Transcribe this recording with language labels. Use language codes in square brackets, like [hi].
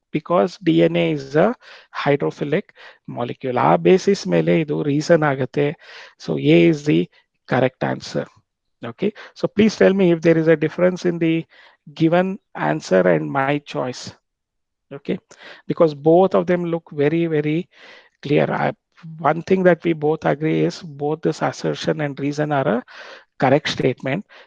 [en] because DNA is a hydrophilic molecule. [kn] ಆ basis ಮೇಲೆ ಇದು reason ಆಗುತ್ತೆ. [en] So A is the correct answer. Okay. So please tell me if there is a difference in the given answer and my choice. Okay. Because both of them look very, very clear. One thing that we both agree is both this assertion and reason are a correct statement.